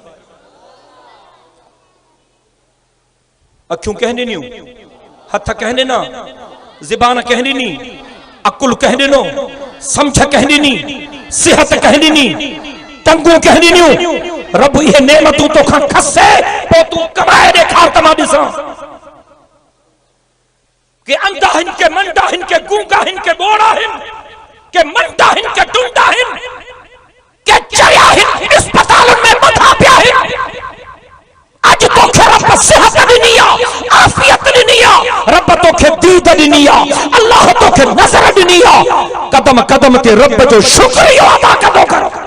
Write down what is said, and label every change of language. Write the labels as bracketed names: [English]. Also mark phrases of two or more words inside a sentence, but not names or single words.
[Sindhi] अखियूं कंहिं ॾिनियूं, हथ कंहिं ॾिना, ज़बान कंहिं ॾिनी, अकुल कंहिं ॾिनो, समझ कंहिं ॾिनी, सिहत कंहिं ॾिनी, टंगूं कंहिं ॾिनियूं। रब इहे नेमतूं तोखां खसे, पोइ तूं कमाए ॾेखार त मां ॾिसां। के अंधा हिन, के मंडा हिन, के गूंगा हिन, के बोड़ा हिन, के मंडा हिन, के टुंडा हिन, के चरिया हिन, अस्पताल में मथा पिया हिन। अज तोखे रब सिहत ॾिनी ॾिनी आहे, अल्लाह तोखे नज़र ॾिनी आहे, कदम कदम ते रब जो शुक्रिया अदा कंदो कर।